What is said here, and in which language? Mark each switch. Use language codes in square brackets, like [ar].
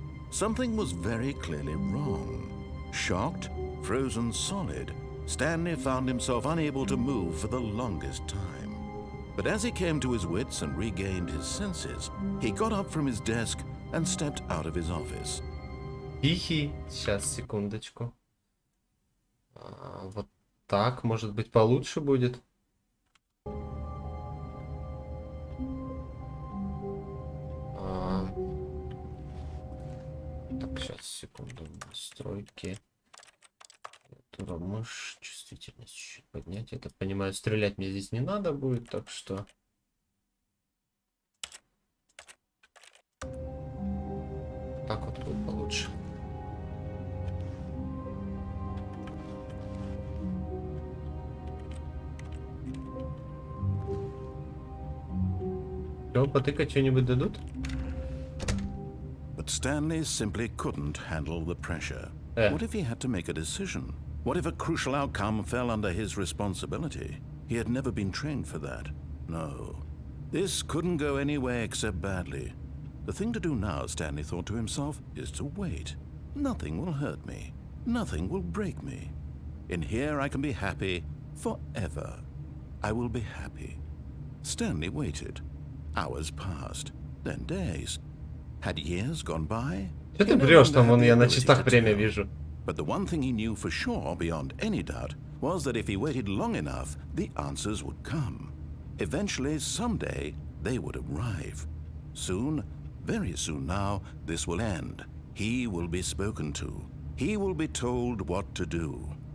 [en] Something was very clearly wrong. Shocked, frozen solid, Stanley found himself unable to move for the longest time. But as he came to his wits and regained his senses, he got up from his desk and stepped out of his office. [ru] Тихий. Сейчас, секундочку. Вот так, может быть, получше будет. Так, сейчас, секунду. Настройки. Мышь, чувствительность чуть поднять. Я так понимаю, стрелять мне здесь не надо будет, так что... Так вот будет получше. Что, потыкать что-нибудь дадут? [en] But Stanley simply couldn't handle the pressure. What if he had to make a decision? What if a crucial outcome fell under his responsibility? He had never been trained for that. No. This couldn't go any way except badly. The thing to do now, Stanley thought to himself, is to wait. Nothing will hurt me. Nothing will break me. In here I can be happy forever. I will be happy. Stanley waited. Hours passed. Then days. Had years gone by? [ru] Что ты врешь, там вон я на часах время вижу. [en] But the one thing he knew for sure, beyond any doubt, was that if he waited long enough, the answers would come. Eventually, someday, they would arrive. Soon, very soon now, this will end. He will be spoken to. He will be told what to do.